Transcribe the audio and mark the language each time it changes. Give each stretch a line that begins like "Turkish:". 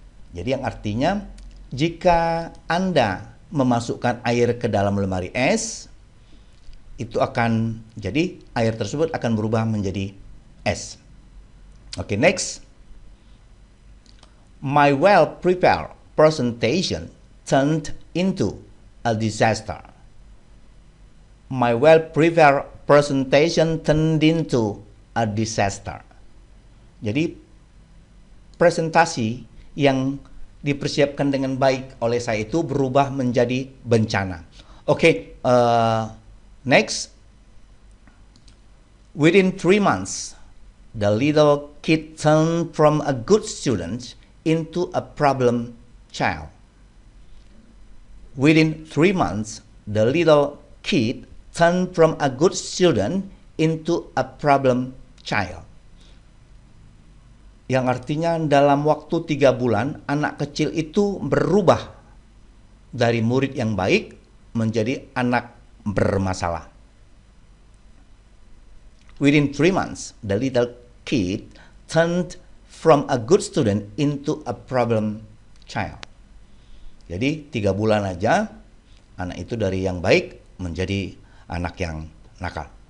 Indonesian: Jadi yang artinya, jika Anda memasukkan air ke dalam lemari es, itu akan jadi air tersebut akan berubah menjadi es.
English: Okay, next. My well-prepared presentation turned into a disaster. My well-prepared presentation turned into a disaster.
Indonesian: Jadi presentasi yang dipersiapkan dengan baik oleh saya itu berubah menjadi bencana.
English: Okay, next. Within 3 months, the little kid turned from a good student into a problem child. Within 3 months, the little kid turned from a good student into a problem child.
Indonesian: Yang artinya dalam waktu 3 bulan, anak kecil itu berubah dari murid yang baik menjadi anak bermasalah.
English: Within 3 months, the little kid turned from a good student into a problem child.
Indonesian: Jadi 3 bulan aja, anak itu dari yang baik menjadi anak yang nakal.